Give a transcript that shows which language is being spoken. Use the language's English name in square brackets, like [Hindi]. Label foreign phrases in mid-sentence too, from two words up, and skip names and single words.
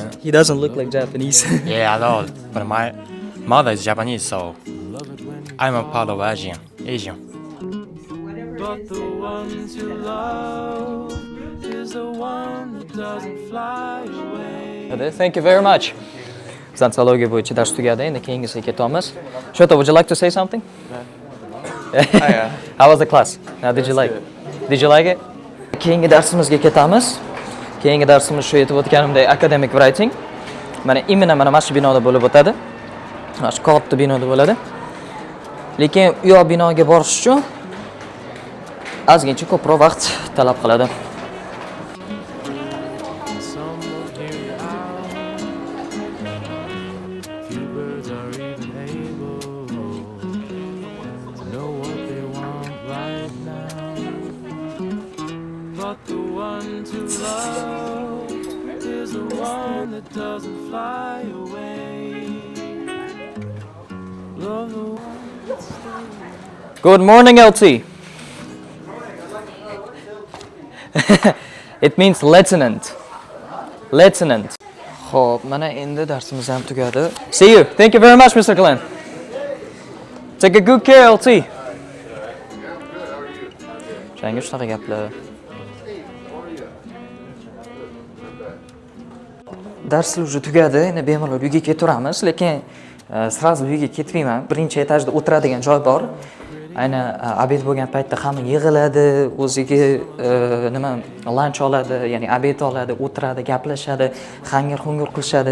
[English] He doesn't look like Japanese. yeah, at all. But my mother is Japanese, so I'm a part of Asian. But the one to love is the one that doesn't fly away. Thank you very much. [Uzbek] Bizdan zoologiya bo'yicha dars tugadi. Endi keyingisiga ketamiz. [English] Shota, would you like to say something? How was the class? How did you like? Did you like it? [Uzbek] Keyingi darsimizga ketamiz. Keyingi darsimiz shu aytib o'tganimdek [English] academic writing. [Uzbek] Mana imina mana shu binoda bo'lib o'tadi. Mana shu katta binoda bo'ladi. Lekin u yoq binoga borish uchun ozgincha ko'proq vaqt talab qiladi. [English] Some will hear you out. Few birds are even able to know what they want right now. But the one to love is the one that doesn't fly away. Love the one that stays. Good morning, LT. It means lieutenant. Lieutenant. [Uzbek] Xo'p, mana endi darsimiz ham tugadi. [English] See you. Thank you very much, Mr. Glenn. Take a good care, LT. [Uzbek] Shanga shunaqa gaplar. Darslar уже tugadi. Endi bemalol uyga ketaveramiz, lekin sразу uyga ketmayman. Birinchi etajda o'tiradigan joy bor. Ayni obed bo'lgan paytda hamma yig'iladi, o'ziga nima lunch oladi, ya'ni obed oladi, o'tiradi, gaplashadi, hangir-hungir qilishadi.